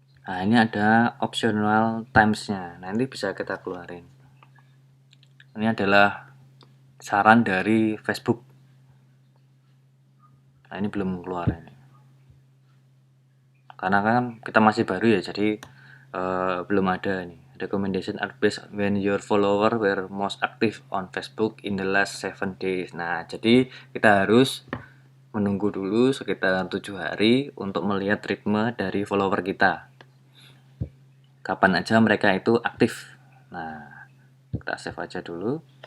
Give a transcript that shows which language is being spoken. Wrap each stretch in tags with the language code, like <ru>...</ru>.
<id>Nah, ini ada optional times-nya. Nanti bisa kita keluarin. Ini adalah saran dari Facebook. Nah, ini belum keluar ini. Karena kan kita masih baru ya, jadi belum ada nih.</id> <en>Recommendation are based when your follower were most active on Facebook in the last 7 days.</en> <id>Nah, jadi kita harus menunggu dulu sekitar 7 hari untuk melihat ritme dari follower kita. Kapan aja mereka itu aktif. Nah, kita save aja dulu.</id>